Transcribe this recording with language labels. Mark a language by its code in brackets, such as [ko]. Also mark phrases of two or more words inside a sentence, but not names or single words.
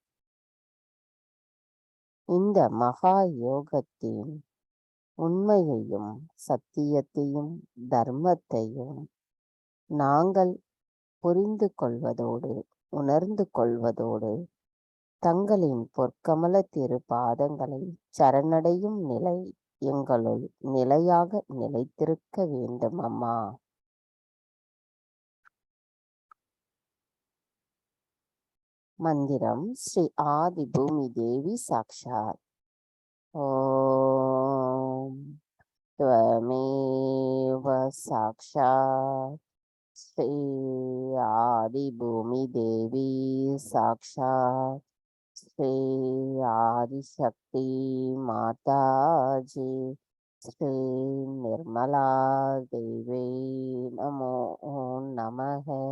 [ta] இந்த மகா யோகத்தின் உண்மையையும் சத்தியத்தையும் தர்மத்தையும் நாங்கள் புரிந்து கொள்வதோடு உணர்ந்து கொள்வதோடு தங்களின் பொற்கமல திரு பாதங்களை சரணடையும் நிலை எங்களுள் நிலையாக நிலைத்திருக்க வேண்டும் அம்மா. [sa] மந்திரம் श्री आदि भूमि देवी साक्षात्. ஓம் त्वमेव साक्षात् श्री आदि भूमि देवी साक्षात् श्री आदिशक्ति माता जी श्री निर्मला देवी नमो नमः.